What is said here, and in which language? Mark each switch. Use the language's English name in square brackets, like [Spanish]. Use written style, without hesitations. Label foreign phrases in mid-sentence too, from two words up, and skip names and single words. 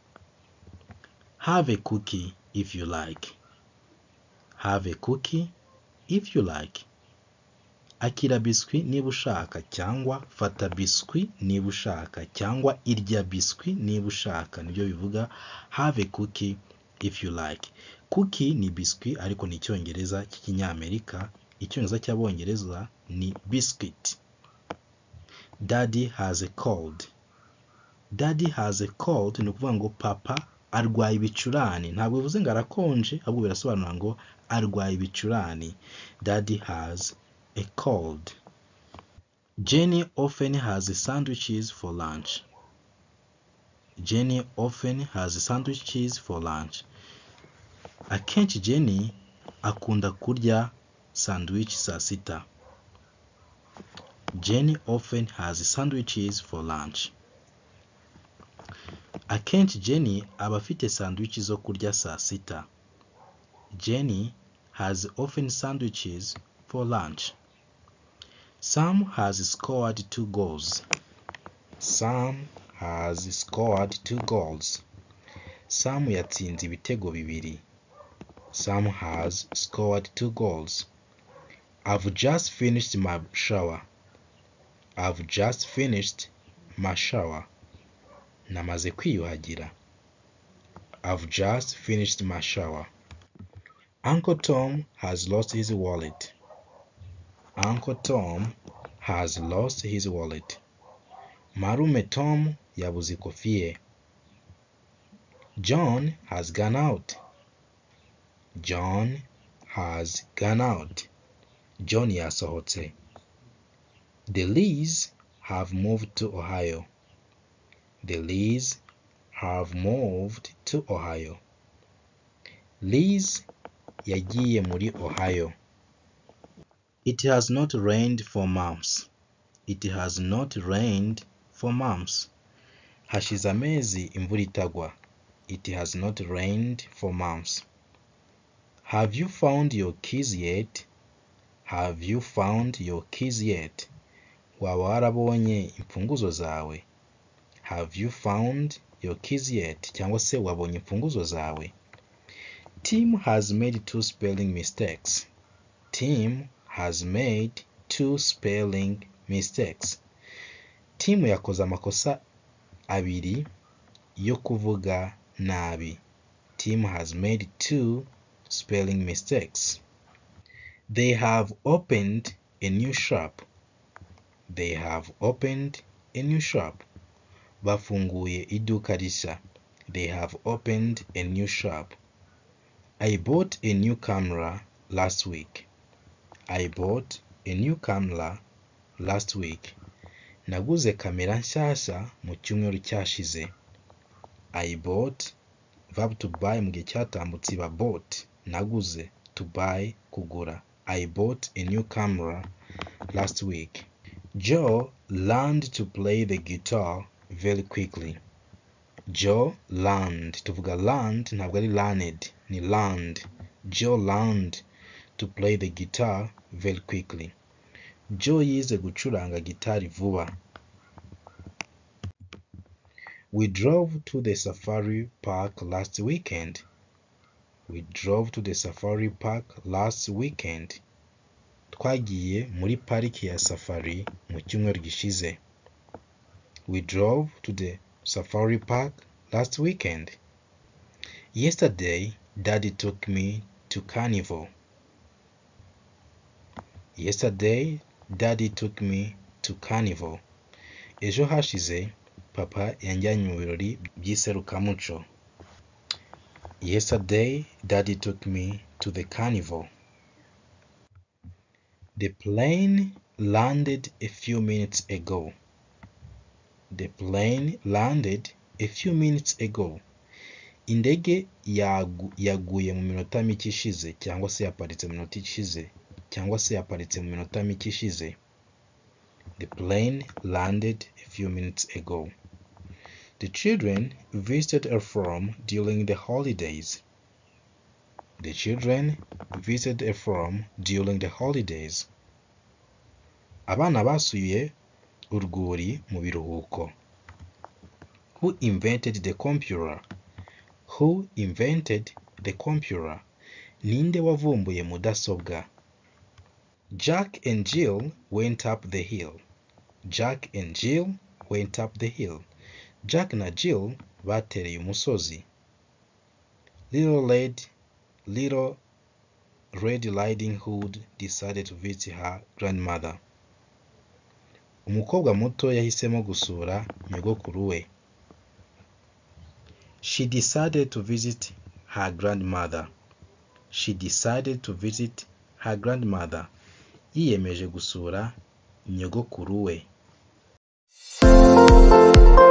[English] Have a cookie if you like. Have a cookie if you like. [Kinyarwanda] Akira biswi niba ushaka, cyangwa fata biswi niba ushaka, cyangwa irya biswi niba ushaka. Nibyo bivuga [English] have a cookie if you like. [Kinyarwanda] Cookie ni biswi ariko ni icyongereza cy'ikinyamerika. Icyongereza cy'abongereza ni biscuit. [English] Daddy has a cold. Daddy has a cold [Kinyarwanda] ni ukuvuga ngo papa arwaye ibicurane. Ntabwo bivuze ngo arakonje, ahubwo birasobanura ngo arwaye ibicurane. [English] Daddy has a cold. Jenny often has sandwiches for lunch. Jenny often has sandwiches for lunch. [Kinyarwanda] Akenshi Jenny akunda kurya sandwich saa sita. [English] Jenny often has sandwiches for lunch. [Kinyarwanda] Akenshi Jenny aba afite sandwich zo kurya saa sita. [English] Jenny has often sandwiches for lunch. Sam has scored 2 goals. Sam has scored 2 goals. [Kinyarwanda] Sam yatsinze ibitego bibiri. [English] Sam has scored 2 goals. I've just finished my shower. I've just finished my shower. [Kinyarwanda] Namaze kwiyuhagira. [English] I've just finished my shower. Uncle Tom has lost his wallet. Uncle Tom has lost his wallet. [Kinyarwanda] Marume Tom yabuze ikofi ye. [English] John has gone out. John has gone out. [Kinyarwanda] John yasohotse. [English] The Lees have moved to Ohio. The Lees have moved to Ohio. [Kinyarwanda] Liz yagiye muri Ohio. [English] It has not rained for months. It has not rained for months. [Kinyarwanda] Hashize amezi imvura itagwa. [English] It has not rained for months. Have you found your keys yet? Have you found your keys yet? [Kinyarwanda] Waba warabonye imfunguzo zawe? [English] Have you found your keys yet? [Kinyarwanda] Cyangwa se wabonye imfunguzo zawe? [English] Tim has made 2 spelling mistakes. Tim has made 2 spelling mistakes. [Kinyarwanda] Tim yakoze amakosa abiri yo kuvuga nabi. [English] Tim has made 2 spelling mistakes. They have opened a new shop. They have opened a new shop. [Kinyarwanda] Bafunguye iduka rishya. [English] They have opened a new shop. I bought a new camera last week. I bought a new camera last week. [Kinyarwanda] Naguze kamera nshyashya mu cyumweru cyashize. [English] I bought, verb to buy [Kinyarwanda] mu gihe cyatambutse iba [English] bought. [Kinyarwanda] Naguze, [English] to buy, kugura. I bought a new camera last week. Joe learned to play the guitar very quickly. Joe learned. [Kinyarwanda] Tuvuga learned ntabwo ari learned, ni learned. [English] Joe learned to play the guitar very quickly. [Kinyarwanda] Joe yize gucuranga gitari vuba. [English] We drove to the safari park last weekend. We drove to the safari park last weekend. [Kinyarwanda] Twagiye muri pariki ya safari mu cyumweru gishize. [English] We drove to the safari park last weekend. Yesterday, Daddy took me to carnival. Yesterday, Daddy took me to carnival. [Kinyarwanda] Ejo hashize, papa yanjyanye mu birori by'iserukiramuco. [English] Yesterday, Daddy took me to the carnival. The plane landed a few minutes ago. The plane landed a few minutes ago. [Kinyarwanda] Indege yaguye mu minota mike ishize, cyangwa se yaparitse mu minota ishize, cyangwa se yaparitse mu minota mike ishize. [English] The plane landed a few minutes ago. The children visited a farm during the holidays. The children visited a farm during the holidays. [Kinyarwanda] Abana basuye urwuri mu biruhuko. [English] Who invented the computer? Who invented the computer? [Kinyarwanda] Ninde wavumbuye mudasobwa? [English] Jack and Jill went up the hill. Jack and Jill went up the hill. [Kinyarwanda] Jack na Jill batereye umusozi. [English] Little Red Riding Hood decided to visit her grandmother. [Kinyarwanda] Umukobwa muto yahisemo gusura nyogokuru we. [English] She decided to visit her grandmother. She decided to visit her grandmother. [Kinyarwanda] Yiyemeje gusura nyogokuru we.